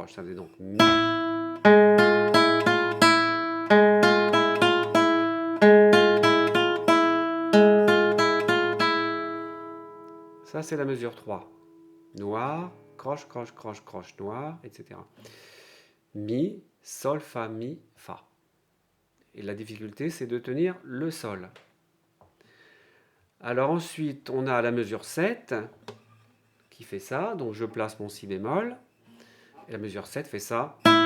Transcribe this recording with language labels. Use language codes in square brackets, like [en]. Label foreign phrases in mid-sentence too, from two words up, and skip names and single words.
[fr] Ça faisait donc Mi. Ça, c'est la mesure 3. Noir, croche, croche, croche, croche, noir, etc. Mi, sol, fa, mi, fa. Et la difficulté, c'est de tenir le sol. Alors ensuite, on a la mesure 7 qui fait ça. Donc je place mon Si bémol. Et la mesure 7 fait ça.